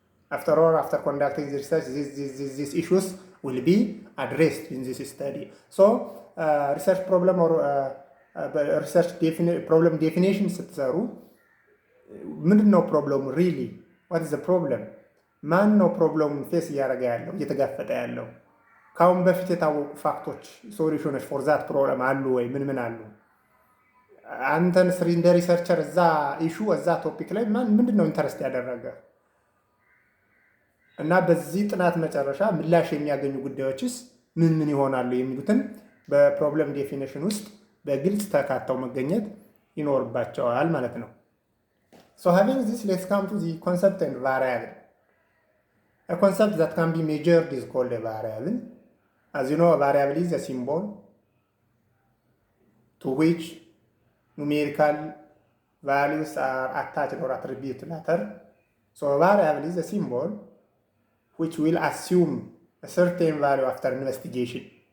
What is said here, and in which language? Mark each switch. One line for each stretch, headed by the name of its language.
English: After all, after conducting the research, these issues will be addressed in this study. So, research problem or research problem definition
Amharic: ስትሰሩ ምንድን ነው ፕሮብለሙ?
English: ሪሊ ዋት ኢዝ ዘ ፕሮብለም?
Amharic: ማን ነው ፕሮብለሙን ፌስ እያደረገ ያለው እየተጋፈጠ ያለው? ከአሁን በፊት የታወቁ ፋክቶች ሶሉሽኖች ፎር ዛት ፕሮብለም አሉ ወይ? ምን አሉ? አንተን እንደ ሪሰርቸር እዛ ኢሹ እዛ ቶፒክ ላይ ምንድን ነው ኢንተረስት ያደረገ እና በዚህ ጥናት መጨረሻ ምላሽ የሚያገኙ ጉዳዮችስ ምን ይሆናሉ የሚሉትን በፕሮብለም ዴፊኒሽን ውስጥ በግልጽ ተካተው መገኘት ይኖርባቸዋል ማለት ነው።
English: So having this, let's come to the concept and variable. A concept that can be measured is called a variable. As you know, a variable is a symbol to which numerical values are attached or attributed later. So a variable is a symbol which will assume a certain value after investigation.